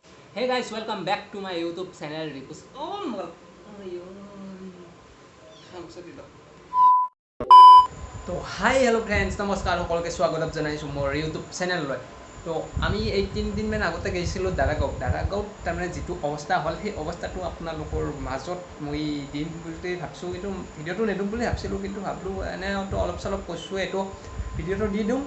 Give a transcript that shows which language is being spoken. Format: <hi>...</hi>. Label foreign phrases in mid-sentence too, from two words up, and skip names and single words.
<en>Hey guys, welcome back to my YouTube channel Ripus.</en> <as>তো</as> <en>hi hello friends</en> <as>নমস্কাৰ সকলোকে স্বাগতম জনাইছোঁ মোৰ ইউটিউব চেনেললৈ। তো আমি এই তিনিদিনমান আগতে গৈছিলোঁ দাৰাগাঁও তাৰমানে যিটো অৱস্থা হ'ল সেই অৱস্থাটো আপোনালোকৰ মাজত মই দিম বুলি ভাবিছোঁ, কিন্তু ভিডিঅ'টো নিদিম বুলি ভাবিছিলোঁ, কিন্তু ভাবিলোঁ এনেতো অলপ চলপ কৈছোঁ, এইটো ভিডিঅ'টো দি দিওঁ।</as>